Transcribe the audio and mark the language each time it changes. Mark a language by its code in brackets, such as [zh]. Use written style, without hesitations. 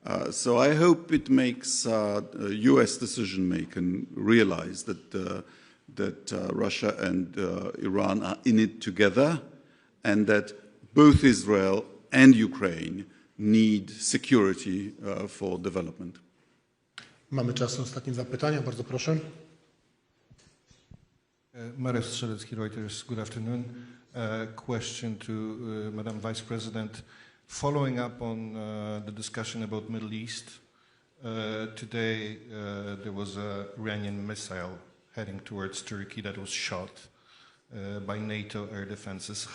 [en] So I hope it makes US decision-making realize that Russia and Iran are in it together, and that both Israel and Ukraine need security for development. [pl] Mamy czas na ostatnie dwa pytania, bardzo proszę. [en] Marek Strzelecki, Reuters, good afternoon. Question to Madam Vice President. Following up on the discussion about Middle East, today there was a Iranian missile heading towards Turkey that was shot by NATO air defenses.